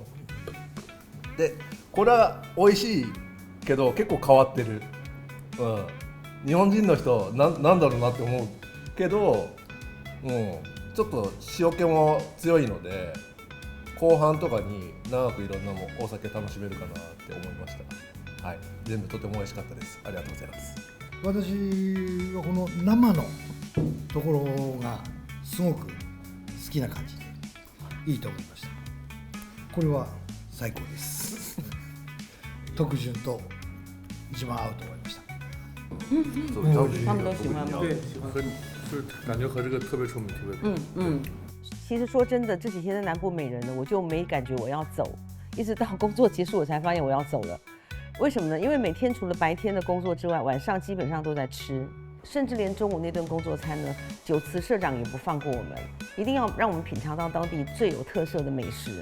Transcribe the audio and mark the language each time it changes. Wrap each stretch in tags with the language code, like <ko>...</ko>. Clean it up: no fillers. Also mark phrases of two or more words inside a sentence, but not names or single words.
<ja>でこれは美味しいけど結構変わってる、日本人の人なんだろうなって思うけど、ちょっと塩気も強いので後半とかに長くいろんなお酒楽しめるかなって思いました。はい、全部とても美味しかったです。ありがとうございます。私はこの生のところがすごく好きな感じでいいと思いました。これは最高です。特潤と一番合うと思いました。</ja> <zh>他们都喜欢吗？对，喜欢，是感觉和这个特别出名，特别。其实说真的，这几天的南部美人呢，我就没感觉我要走，一直到工作结束我才发现我要走了。为什么呢？因为每天除了白天的工作之外，晚上基本上都在吃，甚至连中午那顿工作餐呢，酒慈社长也不放过我们，一定要让我们品尝到当地最有特色的美食。</zh>